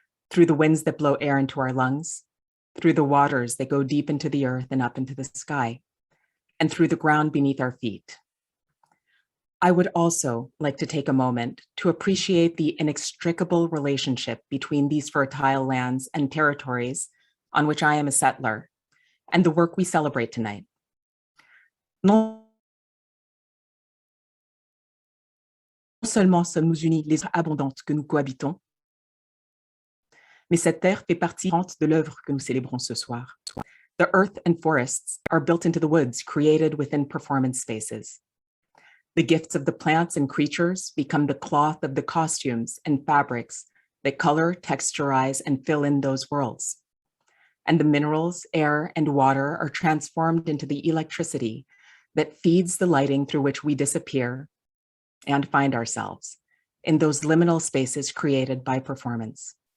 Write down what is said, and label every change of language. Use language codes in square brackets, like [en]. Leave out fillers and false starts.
[en] Through the winds that blow air into our lungs, through the waters that go deep into the earth and up into the sky, and through the ground beneath our feet. I would also like to take a moment to appreciate the inextricable relationship between these fertile lands and territories on which I am a settler, and the work we celebrate tonight. [fr] Non seulement sommes-nous unis les abondantes que nous cohabitons, mais cette terre fait partie de l'œuvre que nous célébrons ce soir. [en] The earth and forests are built into the woods created within performance spaces. The gifts of the plants and creatures become the cloth of the costumes and fabrics that color, texturize, and fill in those worlds. And the minerals, air, and water are transformed into the electricity that feeds the lighting through which we disappear and find ourselves in those liminal spaces created by performance.